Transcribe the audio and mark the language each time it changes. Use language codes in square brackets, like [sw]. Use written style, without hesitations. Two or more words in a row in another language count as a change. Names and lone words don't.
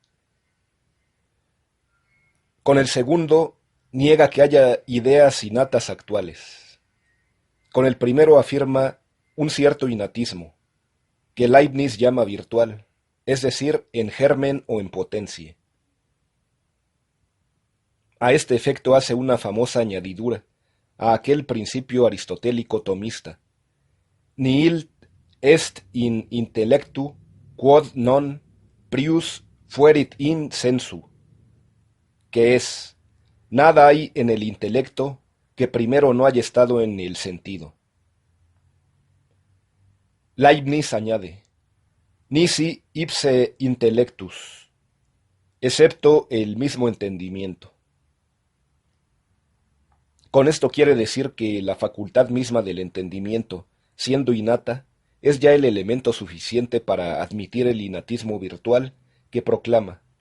[es] Con el segundo, niega que haya ideas innatas actuales. Con el primero afirma un cierto innatismo, que Leibniz llama virtual, es decir, en germen o en potencia. A este efecto hace una famosa añadidura a aquel principio aristotélico tomista: [la] Nihil est in intellectu quod non prius fuerit in sensu, [es] que es, nada hay en el intelecto que primero no haya estado en el sentido. Leibniz añade, [la] nisi ipse intellectus, [es] excepto el mismo entendimiento. Con esto quiere decir que la facultad misma del entendimiento, siendo innata, es ya el elemento suficiente para admitir el innatismo virtual que proclama.